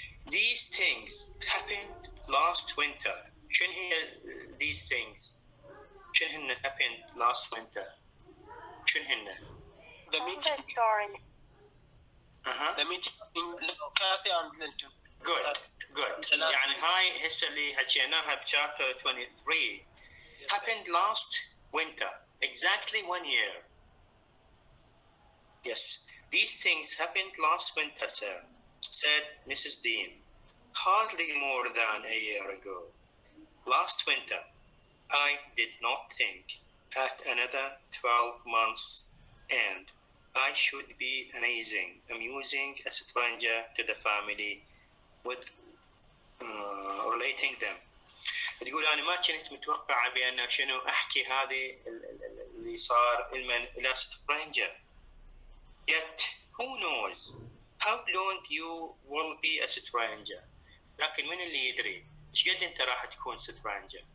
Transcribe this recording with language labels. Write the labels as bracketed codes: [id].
[en] These things happened last winter. [ar] شنو هي [en] these things؟ [ar] شنو هن [en] happened last winter؟ [ar] شنو هن؟ [en] The meeting. The meeting Kathy and Linton. Good. [ar] يعني هاي هسه اللي حكيناها [en] بchapter 23 happened last winter, exactly 1 year. Yes, these things happened last winter, sir, said Mrs. Dean. Hardly more than a year ago. Last winter, I did not think at another 12 months and I should be amusing a stranger to the family with relating them. [ar] تقول أنا ما كنت متوقعة بأن شنو أحكي هذه اللي صار إلى stranger. [en] Yet, who knows how long you will be a stranger. [ar] لكن من اللي يدري إيش قد أنت راح تكون stranger.